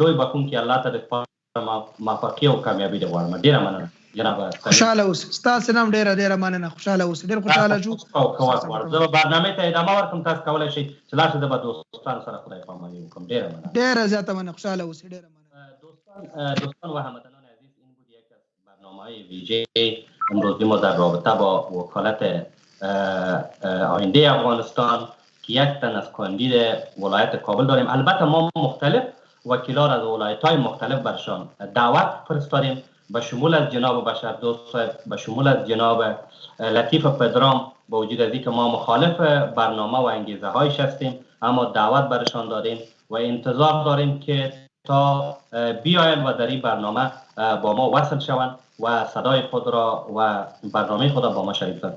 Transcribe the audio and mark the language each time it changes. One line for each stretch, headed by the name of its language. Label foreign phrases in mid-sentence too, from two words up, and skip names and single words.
Pashto: لوی بخښونکي الله ته د موفقي او کامیابي دې غواړم. ډېره مننه جناب. خوشحاله اوسئ. ستاسې نه هم ډېره مننه. خوشحاله اوسئ. ډېر خوشحاله شو. زه به برنامې ته ادامه ورکړم، تاسو کولی شئ چې لاړ شئ، زه به دوستانو سره خدای پاماني وکړم. ډېره مننه. ډېره زیاته مننه. خوشحاله اوسئ. ډېره مننه.
Persian: دوستان و هموطنان عزیز، این بود یک از برنامه‌های ویژه امروزی ما در رابطه با وکالت آینده افغانستان که یک تن از کاندید ولایت کابل داریم. البته ما مختلف وکیلان از ولایت‌های مختلف برشان دعوت فرستادیم، به شمول از جناب بشردوست صاحب، به شمول از جناب لطیف پدرام، با وجود از اینکه ما مخالف برنامه و انگیزه هایش هستیم اما دعوت برشان دادیم و انتظار داریم که تا بیاین و در این برنامه با ما وصل شوند و صدای خود را و برنامه خود را با ما شریک کنند.